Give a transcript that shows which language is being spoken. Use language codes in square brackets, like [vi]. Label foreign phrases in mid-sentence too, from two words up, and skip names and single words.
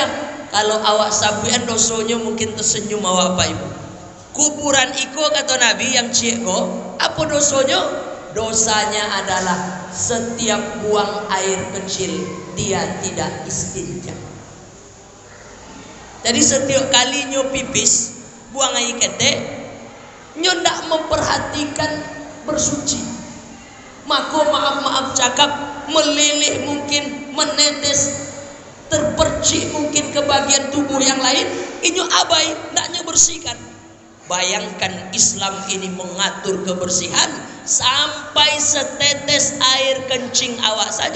[min] Kalau awak sabuan dosanya mungkin tersenyum awak Pak Ibu. Kuburan iko kata Nabi yang cieko, apa dosanya? [id] Dosanya adalah setiap buang air kecil dia tidak istinja. [min] Jadi setiap kali nyo pipis, buang air ketek, nyo ndak memperhatikan bersuci. [id] Maka maaf cakap, meleleh mungkin, menetes, terpercik mungkin ke bagian tubuh yang lain, [min] inyo abai, ndaknya bersihkan. [id] Bayangkan Islam ini mengatur kebersihan sampai setetes air kencing awak saja.